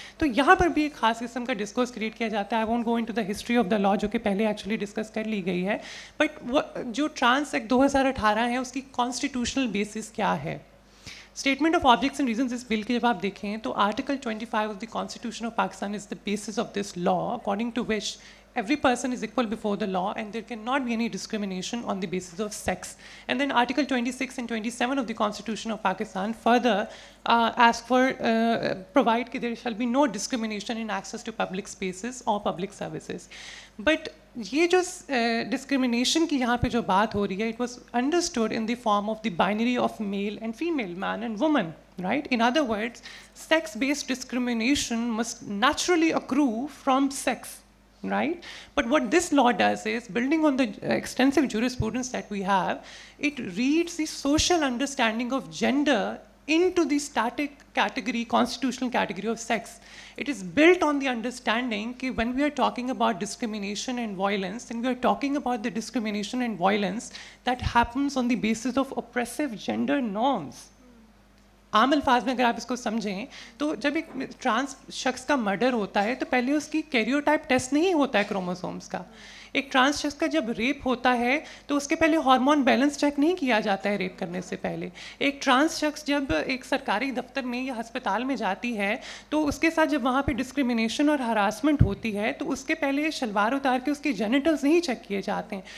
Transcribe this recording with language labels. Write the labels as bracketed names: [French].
[Urdu] تو یہاں پر بھی ایک خاص قسم کا ڈسکورس کریٹ کیا جاتا ہے. [English] I won't go into the history of the law [Urdu] جو کہ پہلے ایکچولی ڈسکس کر لی گئی ہے، بٹ جو ٹرانس ایکٹ 2018 ہے اس کی کانسٹیٹیوشنل بیسس کیا ہے. [English] statement of objects and reasons [Urdu] اس بل کے جب آپ دیکھیں تو [English] Article 25 of the constitution of Pakistan is the basis of this law according to which every person is equal before the law and there cannot be any discrimination on the basis of sex. And then Article 26 and 27 of the Constitution of Pakistan further ask for, provide that there shall be no discrimination in access to public spaces or public services. But [Urdu] یہ جو discrimination کی یہاں پہ جو بات ہو رہی ہے [English] it was understood in the form of the binary of male and female, man and woman, right? In other words, sex-based discrimination must naturally accrue from sex. Right? But what this law does is, building on the extensive jurisprudence that we have, it reads the social understanding of gender into the static category, constitutional category of sex. It is built on the understanding that when we are talking about discrimination and violence, then we are talking about the discrimination and violence that happens on the basis of oppressive gender norms. [Urdu] عام الفاظ میں اگر آپ اس کو سمجھیں تو جب ایک ٹرانس شخص کا مرڈر ہوتا ہے تو پہلے اس کی کیریوٹائپ ٹیسٹ نہیں ہوتا ہے کروموسومس کا. ایک ٹرانس شخص کا جب ریپ ہوتا ہے تو اس کے پہلے ہارمون بیلنس چیک نہیں کیا جاتا ہے ریپ کرنے سے پہلے. ایک ٹرانس شخص جب ایک سرکاری دفتر میں یا ہسپتال میں جاتی ہے تو اس کے ساتھ جب وہاں پہ ڈسکرمنیشن اور ہراسمنٹ ہوتی ہے تو اس کے پہلے شلوار اتار کے اس کے جینیٹلز نہیں چیک کیے جاتے ہیں.